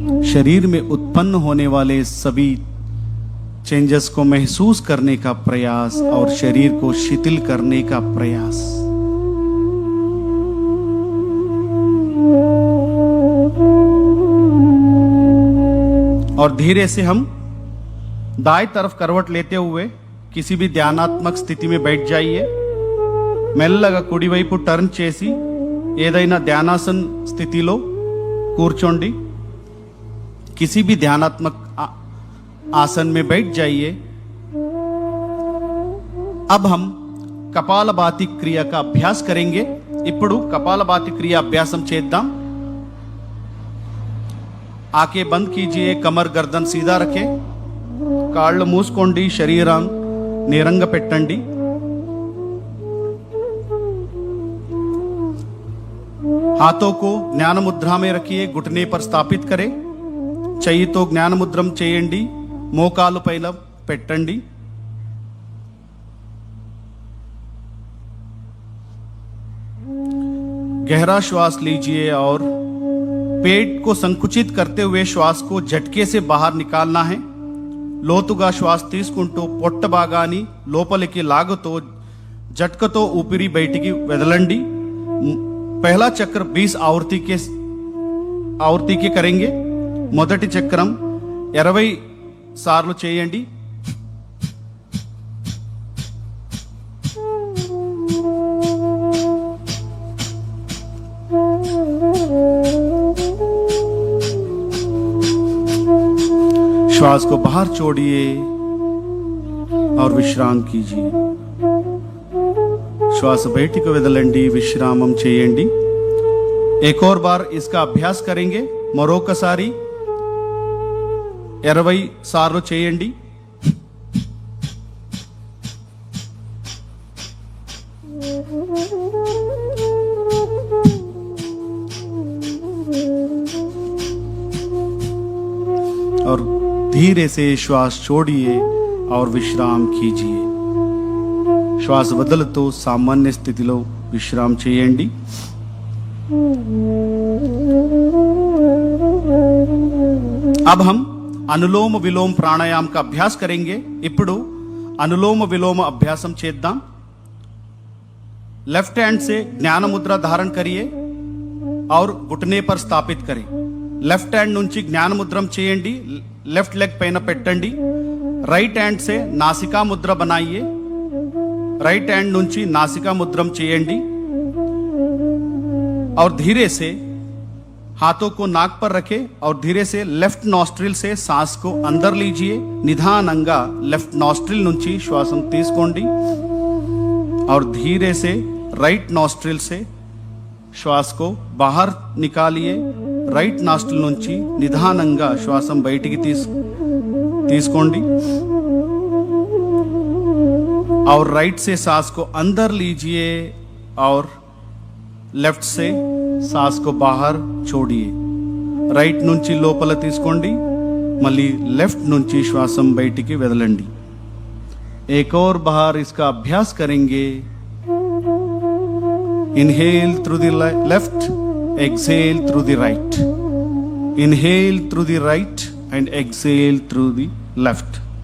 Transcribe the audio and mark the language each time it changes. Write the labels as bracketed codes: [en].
[hi] शरीर में उत्पन्न होने वाले सभी चेंजेस को महसूस करने का प्रयास और शरीर को शिथिल करने का प्रयास. और धीरे से हम दाएं तरफ करवट लेते हुए किसी भी ध्यानात्मक स्थिति में बैठ जाइए. [te] మెల్లగా కుడివైపు టర్న్ చేసి ఏదైనా ధ్యానాసన్ స్థితిలో కూర్చోండి. [hi] किसी भी ध्यानात्मक आसन में बैठ जाइए. अब हम कपालभाति क्रिया का अभ्यास करेंगे. [te] ఇప్పుడు कपालभाति क्रिया अभ्यासम చేద్దాం. [hi] आंखें बंद कीजिए. कमर गर्दन सीधा रखें. [te] కాళ్ళు మూసుకోండి. శరీరం నేరంగా పెట్టండి. [hi] हाथों को ज्ञान मुद्रा में रखिए. घुटने पर स्थापित करें. [te] చెయ్యితో జ్ఞాన ముద్రం చేయండి. మోకాలు పైన పెట్టండి. [hi] गहरा श्वास लीजिए और पेट को संकुचित करते हुए श्वास को झटके से बाहर निकालना है. [te] లోతుగా శ్వాస తీసుకుంటూ పొట్ట భాగాన్ని లోపలికి లాగుతూ झटकతో ఊపిరి బయటికి వదలండి. [hi] पहला चक्र 20 आवर्ती के करेंगे. [te] మొదటి చక్రం 20 సార్లు చేయండి. [hi] श्वास को बाहर छोड़िए और विश्राम कीजिए. [te] श्वास బయటికి వదలండి. విశ్రామం చేయండి. [hi] एक और बार इसका अभ्यास करेंगे. [te] మరొకసారి 20 సార్లు చేయండి. [hi] और धीरे से श्वास छोड़िए और विश्राम कीजिए. [te] श्वास వదులుతూ సామాన్య స్థితిలో విశ్రామ చేయండి. [hi] अब हम अनुलोम विलोम प्राणायाम का अभ्यास करेंगे. [te] ఇప్పుడు अनुलोम विलोम अभ्यासम చేద్దాం. [hi] लेफ्ट हैंड से ज्ञान मुद्रा धारण करिए और घुटने पर स्थापित करें. [te] लेफ्ट हैंड నుంచి జ్ఞాన ముద్రం చేయండి. लेफ्ट लेग పైన పెట్టండి. [hi] राइट हैंड से नासिका मुद्रा बनाइए. राइट हैंड [te] నుంచి नासिका मुद्रम చేయండి [hi] और धीरे से हाथों को नाक पर रखें और धीरे से लेफ्ट नॉस्ट्रिल से सांस को अंदर लीजिए. [te] निधानंगा लेफ्ट नॉस्ट्रिल నుంచి శ్వాసం తీసుకోండి [hi] और धीरे से राइट नॉस्ट्रिल से [te] శ్వాస [hi] को बाहर निकालिए [te] రైట్ నాస్ట్రిల్ నుంచి నిదానంగా శ్వాసం బయటికి తీసుకోండి [hi] और राइट से सांस को अंदर लीजिए और लेफ्ट से सांस को बाहर छोड़िए [te] రైట్ నుంచి లోపల తీసుకోండి మళ్ళీ లెఫ్ట్ నుంచి శ్వాసం బయటికి వదలండి [hi] एक और बार इसका अभ्यास करेंगे [en] Inhale through the left, exhale through the right. Inhale through the right and exhale through the left.